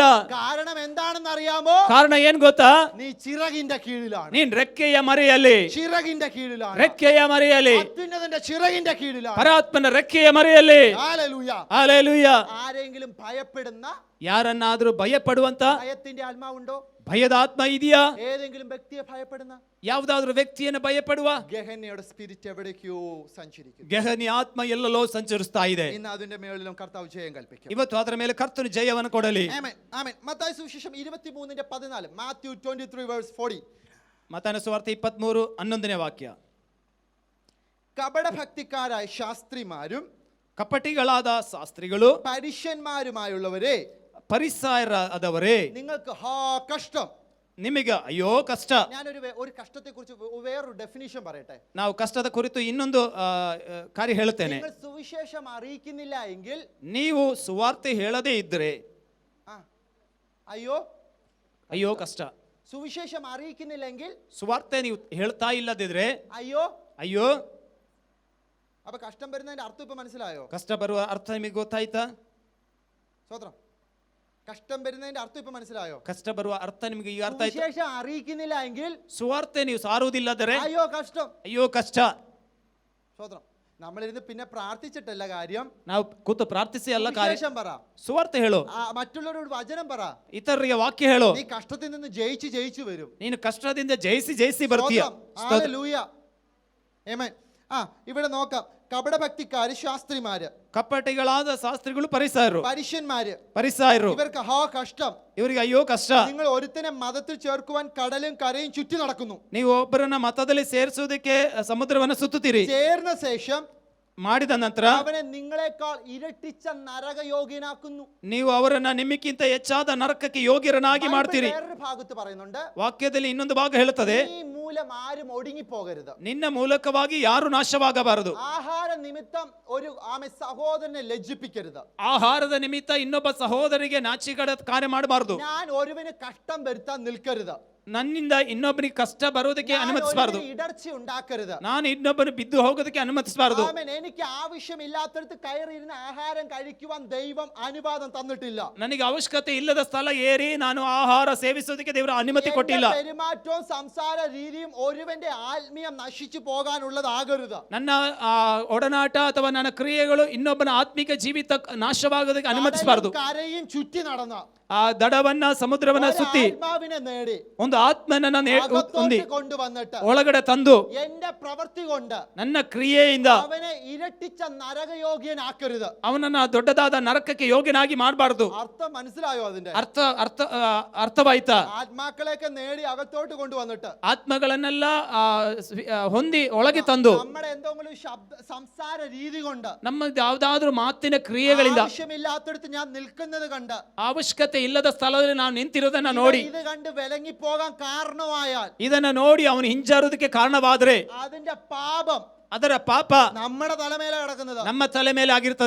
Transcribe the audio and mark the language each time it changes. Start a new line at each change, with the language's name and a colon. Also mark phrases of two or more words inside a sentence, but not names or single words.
Malayalam: കാരണം എന്താണെന്ന് അറിയാമോ?
Kannada: ಕಾರಣ ಏನ್ ಗೊತ್ತಾ?
Malayalam: നീ ചിറകിന്റെ കീഴിലാണ്.
Kannada: ನೀನ್ ರೆಕ್ಕೆಯ ಮರೆಯಲ್ಲಿ,
Malayalam: ചിറകിന്റെ കീഴിലാണ്.
Kannada: ರೆಕ್ಕೆಯ ಮರೆಯಲ್ಲಿ,
Malayalam: അത്യുന്നതന്റെ ചിറകിന്റെ കീഴിലാണ്.
Kannada: ಪರಾತ್ಮನ ರೆಕ್ಕೆಯ ಮರೆಯಲ್ಲಿ.
Malayalam: ഹല്ലേലൂയ.
Kannada: ಹಲ್ಲೆಲೂಯಾ.
Malayalam: ആരെങ്കിലും ഭയപ്പെടുന്ന,
Kannada: ಯಾರನ್ನಾದ್ರೂ ಭಯಪಡುವಂತ
Malayalam: ഭയത്തിന്റെ ആത്മാവുണ്ടോ?
Kannada: ಭಯದ ಆತ್ಮ ಇದೆಯಾ?
Malayalam: ഏതെങ്കിലും വ്യക്തിയെ ഭയപ്പെടുന്ന,
Kannada: ಯಾವುದಾದ್ರೂ ವ್ಯಕ್ತಿಯನ್ನು ಭಯಪಡುವ
Malayalam: ഗഹന്യയുടെ സ്പിരിറ്റ് എവിടേക്കോ സഞ്ചരിക്കുന്നു.
Kannada: ಗೆಹನಿ ಆತ್ಮ ಎಲ್ಲೆಲ್ಲೋ ಸಂಚರಿಸ್ತಾ ಇದೆ.
Malayalam: ഇന്ന് അതിന്റെ മേളിലും കർത്താവ് ജയം കൽപ്പിക്കും.
Kannada: ಇವತ್ತು ಅದರ ಮೇಲೆ ಕರ್ತನು ಜಯವನ್ನು ಕೊಡಲಿ.
Malayalam: ആമേൻ, ആമേൻ. മത്തായി സുവിശേഷം 23:14, മാത്യു 23:40.
Kannada: ಮತ್ತಾಯನ ಸುವಾರ್ತೆ 23:11 ವಾಕ್ಯ.
Malayalam: കപടഭക്തിക്കാരായ ശാസ്ത്രിമാരും
Kannada: ಕಪಟಿಗಳಾದ ಶಾಸ್ತ್ರಿಗಳು,
Malayalam: പരീശന്മാരുമായുള്ളവരെ,
Kannada: ಪರಿಸಾಯರಾದವರೇ,
Malayalam: നിങ്ങൾക്ക് കഷ്ടം.
Kannada: ನಿಮಗೆ ಅಯ್ಯೋ ಕಷ್ಟ.
Malayalam: ഒരു കഷ്ടത്തെ കുറിച്ച് വേറൊരു ഡെഫിനിഷൻ പറയട്ടെ.
Kannada: ನಾವು ಕಷ್ಟದ ಕುರಿತು ಇನ್ನೊಂದು ಕಾರ್ಯ ಹೇಳುತ್ತೇನೆ.
Malayalam: നിങ്ങൾ സുവിശേഷം അറിയിക്കുന്നില്ല എങ്കിൽ,
Kannada: ನೀವು ಸುವಾರ್ತೆ ಹೇಳದೇ ಇದ್ರೆ
Malayalam: അയ്യോ
Kannada: ಅಯ್ಯೋ ಕಷ್ಟ.
Malayalam: സുവിശേഷം അറിയിക്കുന്നില്ലെങ്കിൽ,
Kannada: ಸುವಾರ್ತೆ ನೀವು ಹೇಳ್ತಾ ಇಲ್ಲದಿದ್ರೆ
Malayalam: അയ്യോ
Kannada: ಅಯ್ಯೋ.
Malayalam: അപ്പൊ കഷ്ടം വരുന്നതിന്റെ അർത്ഥം ഇപ്പൊ മനസ്സിലായോ?
Kannada: ಕಷ್ಟ ಬರುವ ಅರ್ಥ ನಿಮಗೆ ಗೊತ್ತಾಯ್ತಾ?
Malayalam: സ്വത്രം. കഷ്ടം വരുന്നതിന്റെ അർത്ഥം ഇപ്പൊ മനസ്സിലായോ?
Kannada: ಕಷ್ಟ ಬರುವ ಅರ್ಥ ನಿಮಗೆ ಈಗ ಅರ್ಥ ಆಯ್ತಾ?
Malayalam: സുവിശേഷം അറിയിക്കുന്നില്ല എങ്കിൽ,
Kannada: ಸುವಾರ್ತೆ ನೀವು ಸಾರುವುದಿಲ್ಲದರೆ
Malayalam: അയ്യോ കഷ്ടം.
Kannada: ಅಯ್ಯೋ ಕಷ್ಟ.
Malayalam: സ്വത്രം. നമ്മളിരുന്ന് പിന്നെ പ്രാർത്ഥിച്ചിട്ടല്ല കാര്യം,
Kannada: ನಾವು ಕೂತು ಪ್ರಾರ್ಥಿಸಿ ಅಲ್ಲ ಕಾರ್ಯ.
Malayalam: സുവിശേഷം പറ,
Kannada: ಸುವಾರ್ತೆ ಹೇಳು,
Malayalam: മറ്റുള്ളവരോട് വചനം പറ.
Kannada: ಇತರರಿಗೆ ವಾಕ್ಯ ಹೇಳು.
Malayalam: നീ കഷ്ടത്തിൽ നിന്ന് ജയിച്ചു വരും.
Kannada: ನೀನು ಕಷ್ಟದಿಂದ ಜಯಿಸಿ ಬರ್ತೀಯ.
Malayalam: ഹല്ലേലൂയ. ആമേൻ. ഇവിടെ നോക്കാം. കപടഭക്തിക്കാര്, ശാസ്ത്രിമാര്,
Kannada: ಕಪಟಿಗಳಾದ ಶಾಸ್ತ್ರಿಗಳು, ಪರಿಸಾಯರು,
Malayalam: പരിശന്മാര്, ഇവർക്ക് കഷ്ടം.
Kannada: ಇವರಿಗೆ ಅಯ್ಯೋ ಕಷ್ಟ.
Malayalam: നിങ്ങൾ ഒരുത്തനെ മതത്തിൽ ചേർക്കുവാൻ കടലും കരയും ചുറ്റി നടക്കുന്നു.
Kannada: ನೀವು ಒಬ್ಬರನ್ನ ಮತದಲ್ಲಿ ಸೇರಿಸುವುದಕ್ಕೆ ಸಮುದ್ರವನ್ನು ಸುತ್ತುತ್ತೀರಿ.
Malayalam: ചേർന്ന ശേഷം
Kannada: ಮಾಡಿದ ನಂತರ
Malayalam: അവനെ നിങ്ങളെക്കാൾ ഇരട്ടിച്ച നരകയോഗ്യനാക്കുന്നു.
Kannada: ನೀವು ಅವರನ್ನ ನಿಮ್ಮಕ್ಕಿಂತ ಹೆಚ್ಚಾದ ನರಕಕ್ಕೆ ಯೋಗ್ಯರನ್ನಾಗಿ ಮಾಡ್ತೀರಿ.
Malayalam: വേറൊരു ഭാഗത്ത് പറയുന്നുണ്ട്,
Kannada: ವಾಕ್ಯದಲ್ಲಿ ಇನ್ನೊಂದು ಭಾಗ ಹೇಳುತ್ತದೆ,
Malayalam: ഈ മൂലം ആരും ഒടുങ്ങിപ്പോകരുത്.
Kannada: ನಿನ್ನ ಮೂಲಕವಾಗಿ ಯಾರು ನಾಶವಾಗಬಾರದು.
Malayalam: ആഹാര നിമിത്തം ഒരു സഹോദരനെ ലജ്ജിപ്പിക്കരുത്.
Kannada: ಆಹಾರದ ನಿಮಿತ್ತ ಇನ್ನೊಬ್ಬ ಸಹೋದರಿಗೆ ನಾಚಿಕೆಡ ಕಾರ್ಯ ಮಾಡಬಾರದು.
Malayalam: ഞാൻ ഒരുവന് കഷ്ടം വരുത്താൻ നിൽക്കരുത്.
Kannada: ನನ್ನಿಂದ ಇನ್ನೊಬ್ಬನಿಗೆ ಕಷ್ಟ ಬರೋದಕ್ಕೆ ಅನುಮತಿಸಬಾರದು.
Malayalam: ഇടർച്ച ഉണ്ടാക്കരുത്.
Kannada: ನಾನು ಇನ್ನೊಬ್ಬನು ಬಿದ್ದು ಹೋಗೋದಕ್ಕೆ ಅನುಮತಿಸಬಾರದು.
Malayalam: എനിക്ക് ആവശ്യമില്ലാത്തടത്ത് കയറിയിരുന്ന ആഹാരം കഴിക്കുവാൻ ദൈവം അനുവാദം തന്നിട്ടില്ല.
Kannada: ನನಗೆ ಅವಶ್ಯಕತೆ ಇಲ್ಲದ ಸ್ಥಳ ಏರಿ ನಾನು ಆಹಾರ ಸೇವಿಸೋದಕ್ಕೆ ದೇವರ ಅನುಮತಿ ಕೊಟ್ಟಿಲ್ಲ.
Malayalam: പെരുമാറ്റവും സംസാര രീതിയും ഒരുവന്റെ ആത്മീയം നശിച്ചു പോകാനുള്ളതാകരുത്.
Kannada: ನನ್ನ ಒಡನಾಟ ಅಥವಾ ನನ್ನ ಕ್ರಿಯೆಗಳು ಇನ್ನೊಬ್ಬನ ಆತ್ಮಿಕ ಜೀವಿತ ನಾಶವಾಗೋದಕ್ಕೆ ಅನುಮತಿಸಬಾರದು.
Malayalam: കരയും ചുറ്റി നടന്ന
Kannada: ಆ ದಡವನ್ನ ಸಮುದ್ರವನ್ನ ಸುತ್ತಿ
Malayalam: ആത്മാവിനെ നേടി
Kannada: ಒಂದು ಆತ್ಮನನ್ನ
Malayalam: അകത്തോട്ട് കൊണ്ടുവന്നിട്ട്
Kannada: ಒಳಗಡೆ ತಂದು
Malayalam: എന്റെ പ്രവൃത്തി കൊണ്ട്
Kannada: ನನ್ನ ಕ್ರಿಯೆಯಿಂದ
Malayalam: അവനെ ഇരട്ടിച്ച നരകയോഗ്യനാക്കരുത്.
Kannada: ಅವನನ್ನ ದೊಡ್ಡದಾದ ನರಕಕ್ಕೆ ಯೋಗ್ಯನಾಗಿ ಮಾಡಬಾರದು.
Malayalam: അർത്ഥം മനസ്സിലായോ അതിന്റെ?
Kannada: ಅರ್ಥವಾಯ್ತಾ?
Malayalam: ആത്മാക്കളെയൊക്കെ നേടി അകത്തോട്ട് കൊണ്ടുവന്നിട്ട്
Kannada: ಆತ್ಮಗಳನ್ನೆಲ್ಲ ಹೊಂದಿ ಒಳಗೆ ತಂದು
Malayalam: നമ്മുടെ എന്തെങ്കിലും സംസാര രീതി കൊണ്ട്
Kannada: ನಮ್ಮ ಯಾವ್ದಾದ್ರೂ ಮಾತಿನ ಕ್ರಿಯೆಗಳಿಂದ
Malayalam: ആവശ്യമില്ലാത്തടത്ത് ഞാൻ നിൽക്കുന്നത് കണ്ട്
Kannada: ಅವಶ್ಯಕತೆ ಇಲ್ಲದ ಸ್ಥಳದಲ್ಲಿ ನಾವು ನಿಂತಿರೋದನ್ನ ನೋಡಿ
Malayalam: ഇത് കണ്ട് വിലങ്ങി പോകാൻ കാരണമായാൽ
Kannada: ಇದನ್ನ ನೋಡಿ ಅವನು ಹಿಂಜಾರೋದಕ್ಕೆ ಕಾರಣವಾದ್ರೆ
Malayalam: അതിന്റെ പാപം
Kannada: ಅದರ ಪಾಪ
Malayalam: നമ്മുടെ തലമേലെ കിടക്കുന്നത്.
Kannada: ನಮ್ಮ ತಲೆ ಮೇಲೆ ಆಗಿರ್ತದೆ.